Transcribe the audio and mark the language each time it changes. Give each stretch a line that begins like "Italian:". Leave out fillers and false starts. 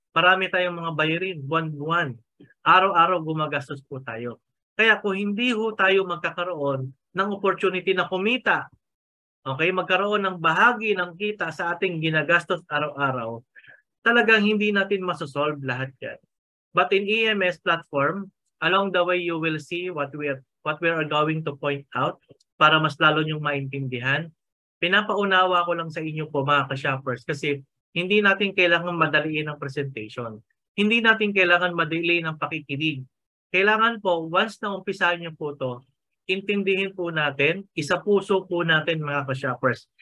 Filipino: Marami tayong mga bayarin, buwan-buwan. Araw-araw gumagastos po tayo. Kaya kung hindi ho tayo magkakaroon ng opportunity na kumita, okay, magkaroon ng bahagi ng kita sa ating ginagastos araw-araw, talagang hindi natin masosolve lahat yan.
English: But in EMS platform, along the way you will see what we are going to point out
Filipino: para mas lalo niyong maintindihan. Pinapaunawa ko lang sa inyo po mga ka-shoppers kasi hindi natin kailangan madaliin ang presentation. Hindi natin kailangan madaliin ang pakikinig. Kailangan po,
English: once
Filipino: na umpisahan niyo po to, intindihin po natin, isa-puso po natin mga ka-shoppers.